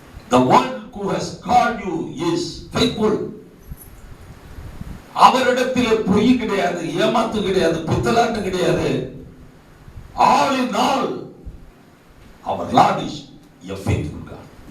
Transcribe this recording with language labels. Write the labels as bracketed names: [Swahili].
[English] The one who has called you is faithful. [Tamil] அவரிடத்தில் பொய் கிடையாது, ஏமாத்து கிடையாது, பித்தலாட்டு கிடையாது. [English] All in all, our Lord is a faithful God.